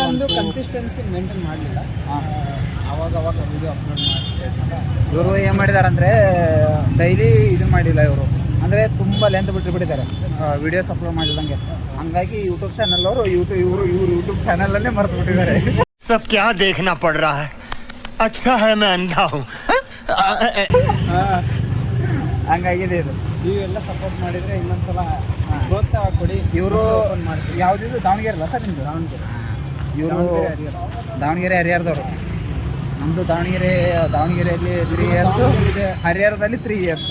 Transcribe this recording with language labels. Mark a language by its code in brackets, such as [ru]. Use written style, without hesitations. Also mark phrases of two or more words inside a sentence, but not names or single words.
[kn] ಒಂದು [en] consistency maintain [kn] ಮಾಡಲಿಲ್ಲ. ಅವಾಗ [en] video upload [kn] ಮಾಡ್ತಿದ್ದೆ. ಇವರು ಏನು ಮಾಡಿದ್ದಾರೆ ಅಂದರೆ ಡೈಲಿ ಇದನ್ನು ಮಾಡಿಲ್ಲ ಇವರು, ಅಂದರೆ ತುಂಬ ಲೆಂತ್ ಬಿಟ್ಟಿದ್ದಾರೆ [en] videos upload [kn] ಮಾಡಿದಂಗೆ. ಹಂಗಾಗಿ ಯೂಟ್ಯೂಬ್ ಚಾನಲ್ ಅವರು ಇವರು ಯೂಟ್ಯೂಬ್ ಚಾನಲನ್ನೇ ಮರೆತು ಬಿಟ್ಟಿದ್ದಾರೆ. [hi] सब क्या देखना पड़ रहा है? अच्छा है मैं अंधा हूँ. [kn] ಹಂಗಾಗಿದೆ ಇದು. ನೀವೆಲ್ಲ ಸಪೋರ್ಟ್ ಮಾಡಿದರೆ ಇನ್ನೊಂದ್ಸಲ ಪ್ರೋತ್ಸಾಹ ಕೊಡಿ. ಇವರು ಯಾವುದಿದು ದಾವಣಗೆರೆ ಅಲ್ಲ ಸರ್ ನಿಮ್ಮದು? ಇವರು ದಾವಣಗೆರೆ ಹರಿಹರದವರು. ನಮ್ಮದು ದಾವಣಗೆರೆಯಲ್ಲಿ 3 ಇಯರ್ಸು, ಹರಿಹರದಲ್ಲಿ 3 ಇಯರ್ಸ್.